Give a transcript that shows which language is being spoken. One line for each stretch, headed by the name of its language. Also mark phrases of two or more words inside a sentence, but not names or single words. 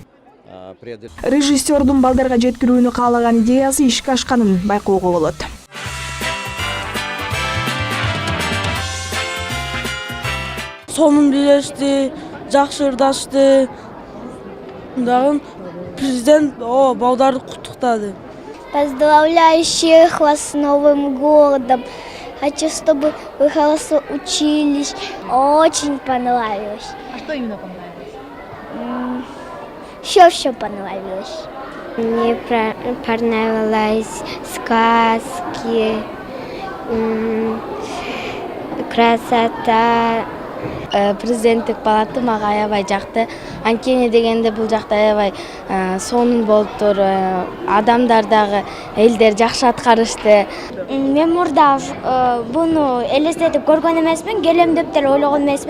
Kyrgyz: Режиссердун балдарга жеткирүүнү каалаган идеясы ишке ашканын байкоого болот. Сонун билешти, жакшы ырдашты. Дагы президент балдарды куттуктады.
Russian: Поздравляю всех вас с Новым годом. Хочу, чтобы вы хорошо учились. Очень понравилось. А что именно понравилось? Все понравилось. Мне понравились сказки, красота.
Kyrgyz: Президенттик палаты мага аябай жакты. Анткени дегенде бул жакта аябай сонун болуптур. Адамдар дагы элдер жакшы аткарышты. Мен мурда буну элестетип көргөн эмесмин, келем деп деле ойлогон эмесмин.